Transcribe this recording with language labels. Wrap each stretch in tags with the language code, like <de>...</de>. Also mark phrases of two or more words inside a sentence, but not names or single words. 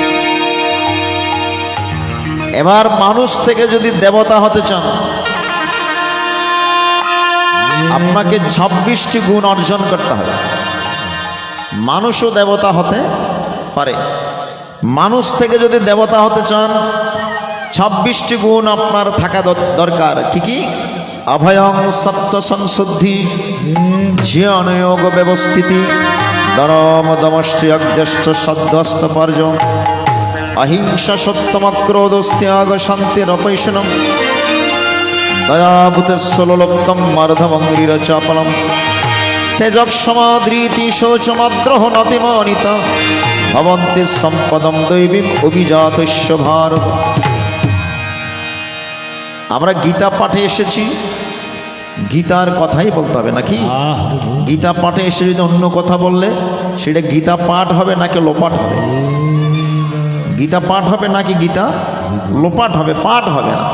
<bn>এবার মানুষ থেকে যদি দেবতা হতে চান, আপনাকে 26টি গুণ অর্জন করতে হবে। মানুষও দেবতা হতে পারে। মানুষ থেকে যদি দেবতা হতে চান, 26টি গুণ আপনার থাকা দরকার। কি কি?</bn> <sa>অভয়ং সত্য সংশুদ্ধি, জ্ঞানযোগ ব্যবস্থিতি, দরম দমশ্চ যজ্ঞশ্চ সদ্বস্তপর্য, অহিংসা সত্যমক্রোধস্ত্যাগ শান্তিরপৈশনম, দয়াভূতস্বলোলুপ্তম মর্ধমঙ্গিরচাপলম, তেজক্ষমাদ্রীতি শৌচমাদ্রোহ নতিমানিত, ভবন্তি সম্পদম দৈবীম অভিজাতস্য ভারত।</sa> <bn>আমরা গীতা পাঠে এসেছি, গীতার কথাই বলতে হবে নাকি? গীতা পাঠে এসে যদি অন্য কথা বললে সেটা গীতা পাঠ হবে নাকি লোপাট হবে? গীতা পাঠ হবে নাকি গীতা লোপাট হবে? পাঠ হবে না।</bn>